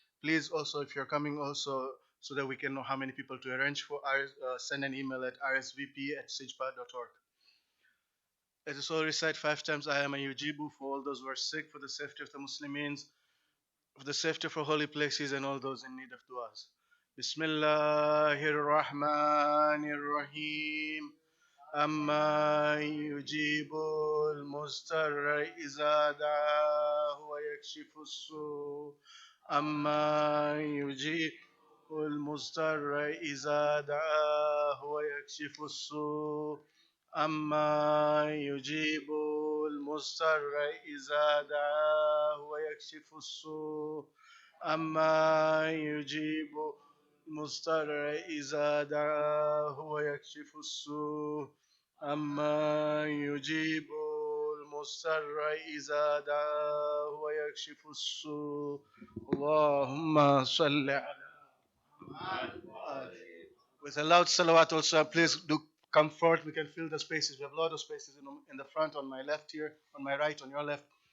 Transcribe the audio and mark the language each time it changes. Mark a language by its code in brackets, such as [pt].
[en] Please also, if you're coming, also so that we can know how many people to arrange for, send an email at rsvp@sijpa.org. Let us all recite 5 times Ayyam and Yujibu for all those who are sick, for the safety of the Muslims, for the safety of our holy places, and all those in need of du'as. [ar] Bismillahir Rahmanir Rahim. أما يجيب المضطر إذا دعاه ويكشف السوء أما يجيب المضطر إذا دعاه ويكشف السوء أما يجيب المضطر إذا دعاه ويكشف السوء أما يجيب المضطر إذا دعاه ويكشف السوء أما يجيب المضطر إذا دعاه ويكشف السوء اللهم صل على [en] with a loud salawat also, please do come forward. We can fill the spaces. We have a lot of spaces in the front, on my left here, on my right, on your left.